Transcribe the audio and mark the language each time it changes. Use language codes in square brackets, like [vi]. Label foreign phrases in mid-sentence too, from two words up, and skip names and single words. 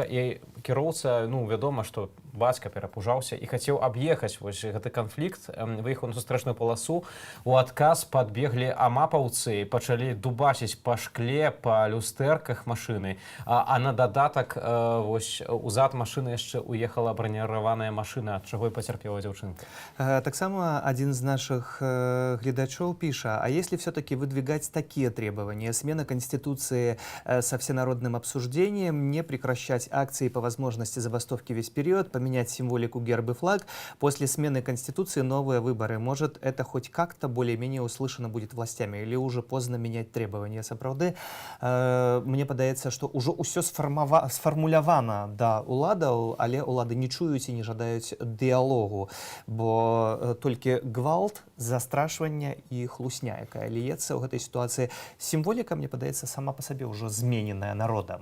[be] І кіроўца, ну, вядома, што бацька перапужаўся і хацеў аб'ехаць вось гэты канфлікт, выехаў на сустрэчную паласу. У адказ падбеглі амапаўцы, пачалі дубасіць па шкле, па люстэрках машыны, а на дадатак вось узад машыны яшчэ уехала браніраваная машына, ад чаго і пацярпела дзяўчынка. [ru] Таксама один из наших [be] глядачоў піша: [ru] а если все-таки выдвигать такие требования, смена Конституции со всенародным обсуждением, не прекращать акции по возможности забастовки весь период, поменять символику герб и флаг, после смены Конституции новые выборы, может это хоть как-то более-менее услышано будет властями, или уже поздно менять требования? [be] Сапраўды, мне падаецца, што ўжо ўсё сфармулявана да уладаў, але улады не чуюць і не жадаюць дыялогу. Бо толькі гвалт, застрашванне і хлусня, якая ліецца ў гэтай сітуацыі. Сімволіка, мне падаецца, сама па сабе ўжо змененая народам.